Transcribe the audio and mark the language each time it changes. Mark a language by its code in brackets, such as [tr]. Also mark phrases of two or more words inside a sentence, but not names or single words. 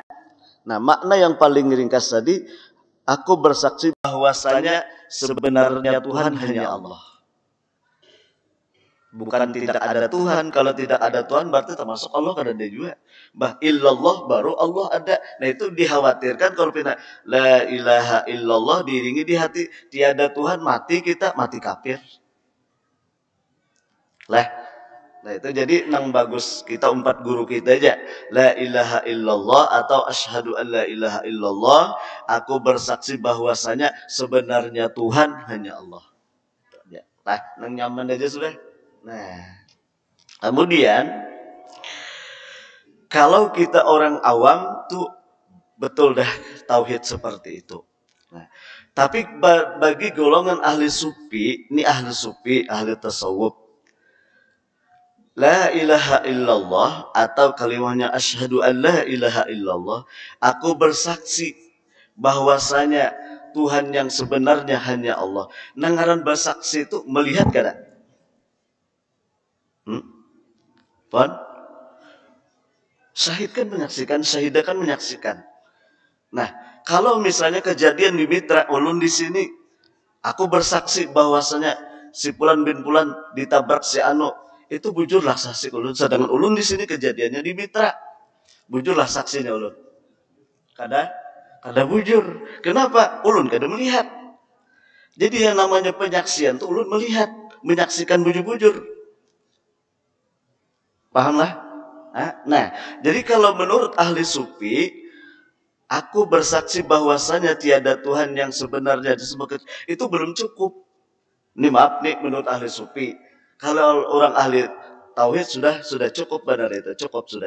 [id] Nah, makna yang paling ringkas tadi, aku bersaksi bahwasanya sebenarnya Tuhan hanya Allah. Bukan tidak ada Tuhan. Kalau tidak ada Tuhan berarti termasuk Allah kan ada juga. Illallah baru Allah ada. Nah itu dikhawatirkan kalau kita [ar] لا إله إلا الله [id] diiringi di hati tiada Tuhan, mati kita mati kafir. Lah. Nah itu jadi nang bagus kita empat guru kita aja. [ar] لا إله إلا الله atau أشهد أن لا إله إلا الله. [id] Aku bersaksi bahwasanya sebenarnya Tuhan hanya Allah. Nah, nang nyaman aja sudah. Nah, kemudian kalau kita orang awam tuh betul dah tauhid seperti itu. Nah, tapi bagi golongan ahli sufi, ini ahli sufi, ahli tasawuf, [ar] لا إله إلا الله [id] atau kalimatnya [ar] أشهد أن لا إله إلا الله, [id] aku bersaksi bahwasanya Tuhan yang sebenarnya hanya Allah. [bjn] Nangaran bersaksi itu melihat kada? Pon? [id] Syahid kan menyaksikan, syahidah kan menyaksikan. [bjn] Nah, kalau misalnya kejadian di Mitra ulun di sini, aku bersaksi bahwasanya si Pulan bin Pulan ditabrak si Anu, itu bujurlah saksi ulun. Sedangkan ulun di sini kejadiannya di Mitra, bujurlah saksinya ulun. Kada bujur. Kenapa? Ulun kada melihat. Jadi yang namanya penyaksian tuh ulun melihat, menyaksikan bujur-bujur. Pahamlah? [id] Nah, jadi kalau menurut ahli sufi, aku bersaksi bahwasanya tiada Tuhan yang sebenarnya disembah, itu belum cukup. Ini maaf nih menurut ahli sufi. Kalau orang ahli tauhid sudah cukup benar itu, cukup sudah.